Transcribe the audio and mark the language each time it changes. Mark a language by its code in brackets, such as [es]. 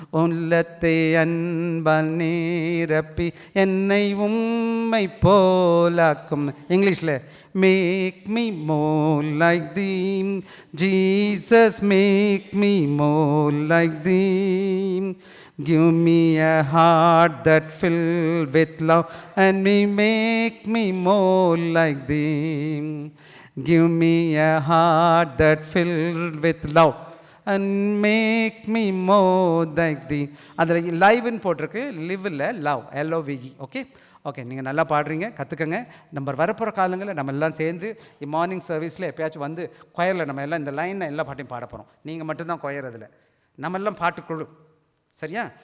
[ta] உள்ளத்தை அன்பால் நீரப்பி என்னை உம்மை போலாக்கும். [en] இங்கிலீஷில் make me more like thee Jesus, make me more like thee. Give me a heart that filled with love, and make me more like Thee. Give me a heart that filled with love. and make me more like thee. [ta] அதில் லைவ்னு போட்டிருக்கு, live இல்லை, love, LOVE. Okay okay, நீங்கள் நல்லா பாடுறீங்க, கற்றுக்கங்க. நம்ம வரப்போகிற காலங்களில் நம்ம எல்லாம் சேர்ந்து மார்னிங் சர்வீஸில் எப்பயாச்சும் வந்து கொயரில் நம்ம எல்லாம் இந்த லைனில் எல்லா பாட்டையும் பாட போகிறோம். நீங்கள் மட்டும்தான் கொயர், அதில் நம்ம எல்லாம் பாட்டுக்குழு, சரியா?